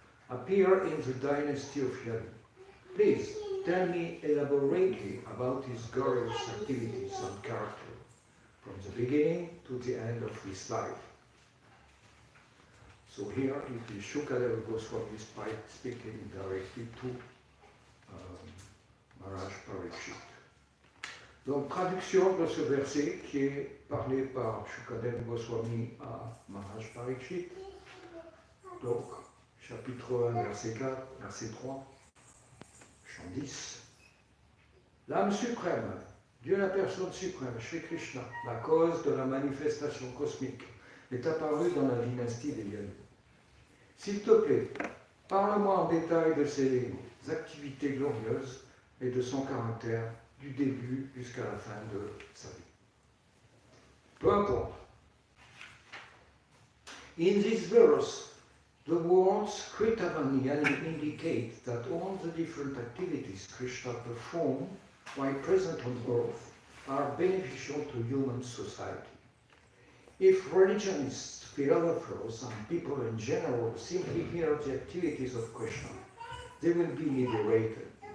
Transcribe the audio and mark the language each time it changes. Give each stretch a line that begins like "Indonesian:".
English: appear in the dynasty of Yadu. Please tell me elaborately about his glorious activities and character, from the beginning to the end of his life. So here it is Shukadeva Goswami speaking directly to Maharaj Parikshit.
French: Donc, traduction de ce verset qui est parlé par Shukadeva Goswami à Maharaj Parikshit. Donc, chapitre 1, verset 4, verset 3, chant 10. L'âme suprême, Dieu la personne suprême, Shri Krishna, la cause de la manifestation cosmique, est apparue dans la dynastie des Yadu. S'il te plaît, parle-moi en détail de ses activités glorieuses et de son caractère du début jusqu'à la fin de sa vie. Peu importe.
English: In this verse, the words Kritavani indicate that all the different activities Krishna performed while present on earth are beneficial to human society. If religionists, philosophers, and people in general simply hear the activities of Krishna, they will be liberated.